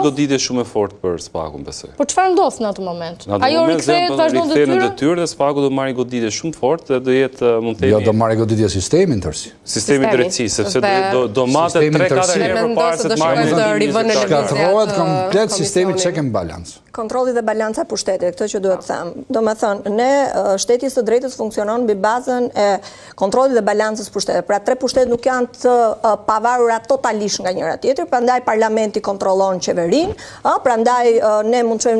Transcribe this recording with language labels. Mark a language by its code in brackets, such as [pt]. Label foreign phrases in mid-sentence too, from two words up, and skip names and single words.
[sq] Një goditje shumë e fortë për SPAK-un, besoj. Po çfarë ndodh në atë moment? Ajo rikthehet vazhdon në detyrë dhe SPAK-u do marrë goditje shumë të fortë dhe do jetë mund të themi. Jo, do marrë goditje sistemin tërsi. Sistemi drejtësisë, sepse do matet 3-4 herë përpara se të marrë. Shkatërrohet komplet sistemi [en] check and balance. [sq] Kontrolli dhe balanca e pushtetit, këtë që duhet të them. Domethënë, ne shteti së drejtës funksionon mbi bazën e kontrollit dhe balancës pushtetit. Pra 3 pushtetet nuk janë të pavarura totalisht nga njëra tjetër, prandaj parlamenti kontrollon qeverinë, prandaj ne mund të çojmë